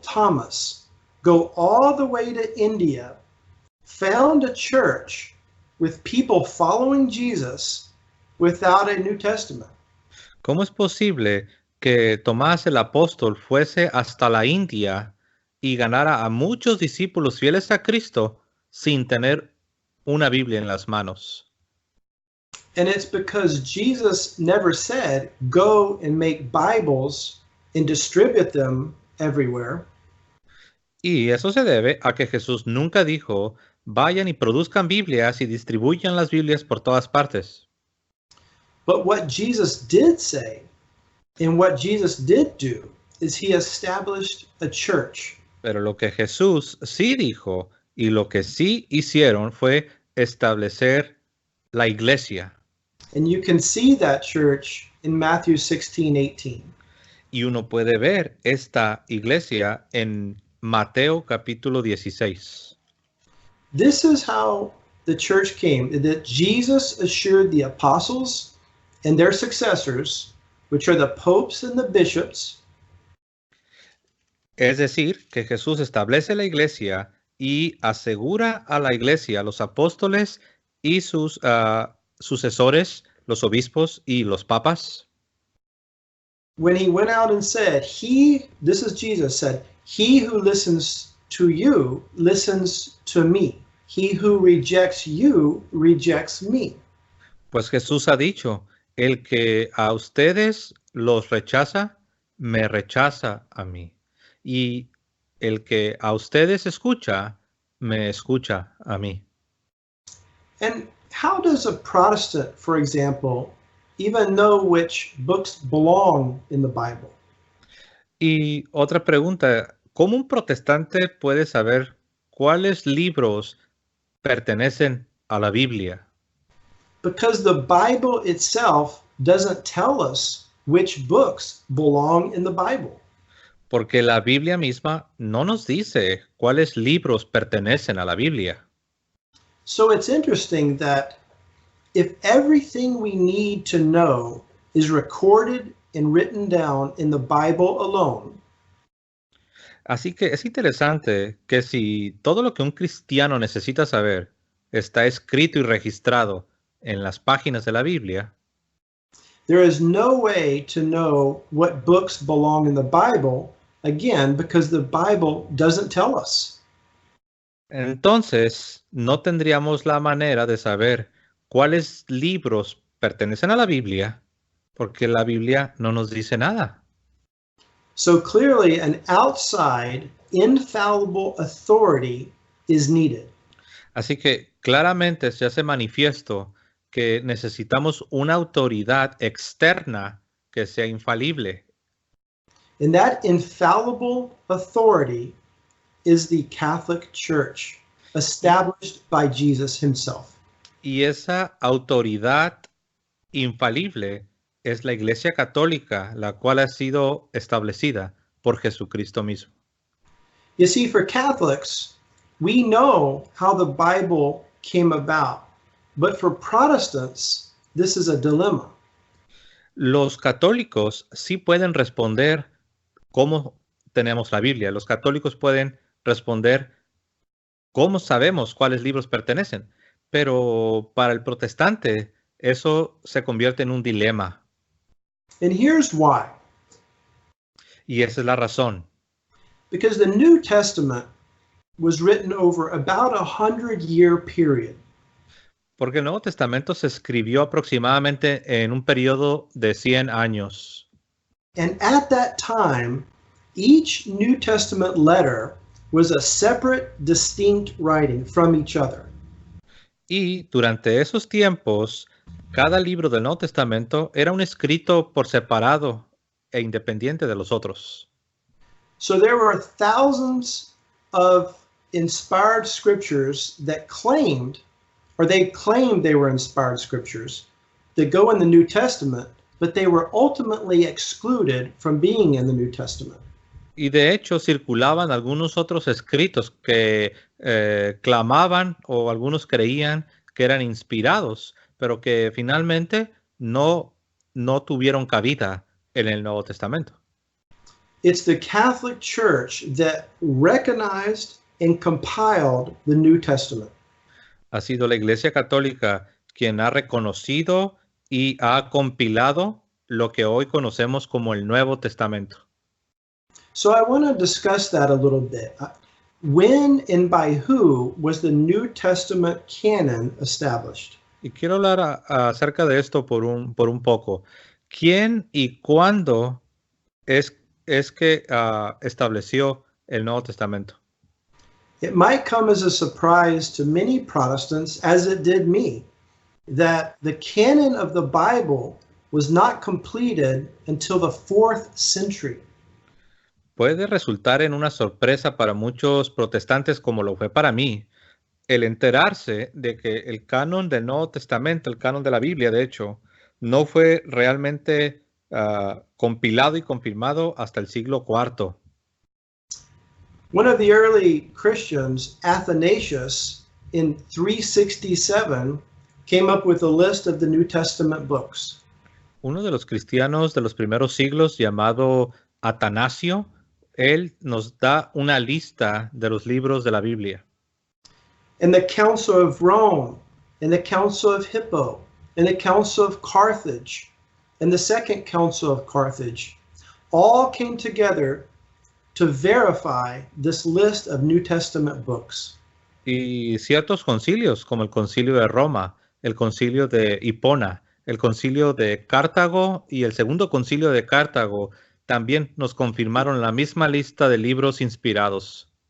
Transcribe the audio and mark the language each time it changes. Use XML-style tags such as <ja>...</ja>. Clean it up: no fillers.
<en>Thomas go all the way to India, found a church with people following Jesus without a New Testament?</en> <es>¿cómo es posible que Tomás el apóstol fuese hasta la India y ganara a muchos discípulos fieles a Cristo sin tener una Biblia en las manos?</es> <en>And it's because Jesus never said, go and make Bibles and distribute them everywhere.</en> <es>Y eso se debe a que Jesús nunca dijo, vayan y produzcan Biblias y distribuyan las Biblias por todas partes.</es> <en>But what Jesus did say and what Jesus did do is he established a church.</en> <es>Pero lo que Jesús sí dijo y lo que sí hicieron fue establecer la iglesia.</es> <en>And you can see that church in Matthew 16:18.</en> <es>Y uno puede ver esta iglesia en Mateo capítulo 16.</es> <en>This is how the church came, that Jesus assured the apostles and their successors, which are the popes and the bishops.</en> <es>Es decir, que Jesús establece la iglesia y asegura a la iglesia, a los apóstoles y sus sucesores, los obispos y los papas.</es> <en>When he went out and said, this is Jesus said, he who listens to you listens to me. He who rejects you rejects me.</en> <es>Pues Jesús ha dicho, el que a ustedes los rechaza, me rechaza a mí. Y el que a ustedes escucha, me escucha a mí.</es> <en>And how does a Protestant, for example, even know which books belong in the Bible?</en> <es>Y otra pregunta, ¿cómo un protestante puede saber cuáles libros pertenecen a la Biblia?</es> <en>Because the Bible itself doesn't tell us which books belong in the Bible.</en> <es>Porque la Biblia misma no nos dice cuáles libros pertenecen a la Biblia.</es> <en>So it's interesting that if everything we need to know is recorded and written down in the Bible alone,</en> <es>Así que es interesante que si todo lo que un cristiano necesita saber está escrito y registrado en las páginas de la Biblia,</es> <en>there is no way to know what books belong in the Bible, again, because the Bible doesn't tell us.</en> <es>entonces no tendríamos la manera de saber cuáles libros pertenecen a la Biblia, porque la Biblia no nos dice nada.</es> <en>So clearly, an outside, infallible authority is needed.</en> <es>Así que claramente se hace manifiesto que necesitamos una autoridad externa que sea infalible.</es> <en>And that infallible authority is the Catholic Church, established by Jesus himself.</en> <es>Y esa autoridad infalible es la Iglesia Católica, la cual ha sido establecida por Jesucristo mismo.</es> <en>You see, for Catholics, we know how the Bible came about, but for Protestants, this is a dilemma.</en> <es>Los católicos sí pueden responder cómo tenemos la Biblia. Los católicos pueden responder cómo sabemos cuáles libros pertenecen. Pero para el protestante eso se convierte en un dilema.</es> <en>And here's why.</en> <es>Y esa es la razón.</es> <en>Because the New Testament was written over about 100-year period.</en> <es>Porque el Nuevo Testamento se escribió aproximadamente en un periodo de 100 años.</es> <en>And at that time, each New Testament letter was a separate, distinct writing from each other.</en> <es>Y durante esos tiempos, cada libro del Nuevo Testamento era un escrito por separado e independiente de los otros.</es> <en>So there were thousands of inspired scriptures that claimed, or they claimed they were inspired scriptures that go in the New Testament, but they were ultimately excluded from being in the New Testament.</en> <es>Y de hecho circulaban algunos otros escritos que clamaban o algunos creían que eran inspirados, pero que finalmente no tuvieron cabida en el Nuevo Testamento.</es> <en>It's the Catholic Church that recognized and compiled the New Testament.</en> <es>Ha sido la Iglesia Católica quien ha reconocido y ha compilado lo que hoy conocemos como el Nuevo Testamento.</es> <en>So I want to discuss that a little bit. When and by who was the New Testament canon established?</en> <es>Y quiero hablar acerca de esto por un poco. ¿Quién y cuándo es que estableció el Nuevo Testamento?</es> <en>It might come as a surprise to many Protestants, as it did me, that the canon of the Bible was not completed until the 4th century.</en> <es>Puede resultar en una sorpresa para muchos protestantes, como lo fue para mí, el enterarse de que el canon del Nuevo Testamento, el canon de la Biblia, de hecho, no fue realmente compilado y confirmado hasta el siglo IV.</es> <en>One of the early Christians, Athanasius, in 367, came up with a list of the New Testament books.</en> <es>Uno de los cristianos de los primeros siglos, llamado Atanasio, él nos da una lista de los libros de la Biblia.</es> <en>And the Council of Rome, and the Council of Hippo, and the Council of Carthage, and the Second Council of Carthage, all came together to verify this list of New Testament books.</en> <es>Y ciertos concilios, como el concilio de Roma, el concilio de Hipona, el concilio de Cartago y el segundo concilio de Cartago, también nos confirmaron la misma lista de libros inspirados.</es>